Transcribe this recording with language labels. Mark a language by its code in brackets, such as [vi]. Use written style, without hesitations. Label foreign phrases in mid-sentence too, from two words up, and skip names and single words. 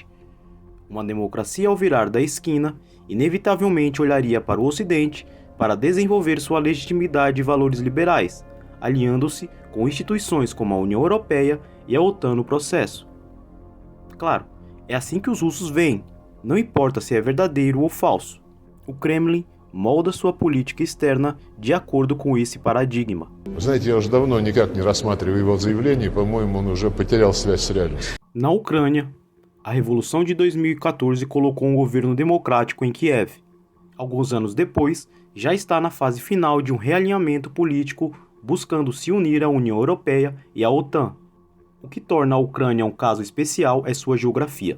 [pt] Uma democracia, ao virar da esquina, inevitavelmente olharia para o Ocidente para desenvolver sua legitimidade e valores liberais, aliando-se com instituições como a União Europeia e a OTAN no processo. Claro, é assim que os russos veem, não importa se é verdadeiro ou falso. O Kremlin molda sua política externa de acordo com esse paradigma. [ru] Знаете, я уже давно никак не рассматриваю его заявление, по-моему, он уже потерял связь с реальностью. [pt] Na Ucrânia, a Revolução de 2014 colocou um governo democrático em Kiev. Alguns anos depois, já está na fase final de um realinhamento político buscando se unir à União Europeia e à OTAN. O que torna a Ucrânia um caso especial é sua geografia.